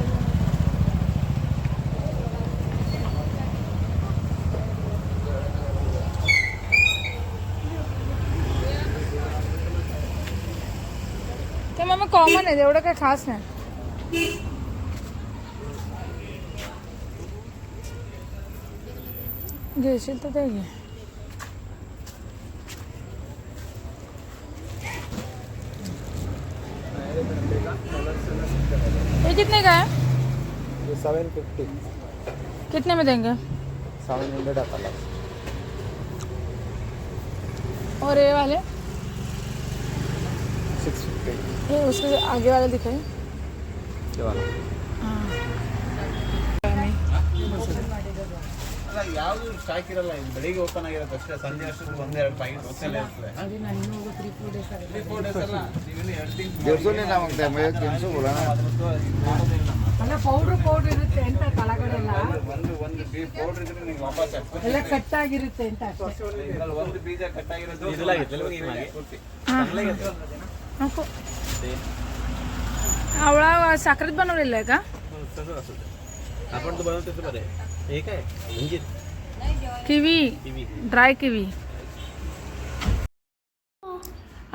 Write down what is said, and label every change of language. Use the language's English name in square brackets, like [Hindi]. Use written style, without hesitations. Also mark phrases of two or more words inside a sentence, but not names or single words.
[Marathi] ते मग कॉमन आहे, एवढं काही खास नाही. घेशील तर ते घे. [Hindi] ये कितने का है. ये 750. कितने में देंगे. 700 आता. और ये वाले 650. ये उसके आगे वाले दिखाए. [Kannada] ಯಾವುದು ಸ್ಟಾಕ್ ಇರಲ್ಲ. ಬೆಳಿಗ್ಗೆ ಓಪನ್ ಆಗಿರುತ್ತೆ ಅಷ್ಟೇ. ಸಂಜೆ ಅಷ್ಟೊತ್ತಿಗೆ 1-2 ಪ್ಯಾಕೆಟ್ ಹೋಗ್ತಾನೆ ಇರ್ತದೆ. 3-4 days ಅಲ್ಲ. ನೀವೇನು 2 ತಿಂಗಳು 150 ಮಾಗ್ತಾ ಇದೆ. [Hindi] 300 बोला ना. [Kannada] ಅಲ್ಲ ಪೌಡರ್ ಇರುತ್ತೆ ಅಂತ ಕಳಗಡೆಲ್ಲ. ಒಂದು ಪೌಡರ್ ಇದ್ರೆ ನಿಮಗೆ ವಾಪಸ್ ಆಗ್ತದೆ. ಎಲ್ಲ ಕಟ್ ಆಗಿರುತ್ತೆ ಅಂತ. ಇದರಲ್ಲಿ ಒಂದು ಬೀಜ ಕಟ್ ಆಗಿರೋದು ಇದೆಲ್ಲ ಪೂರ್ತಿ. [Marathi] नको. आवळा साखरेत बनवलेला आहे का. तसं असतं. आपण तो बनवतो तसं बरं आहे. हे काय अंजीर, किवी, ड्राय किवी.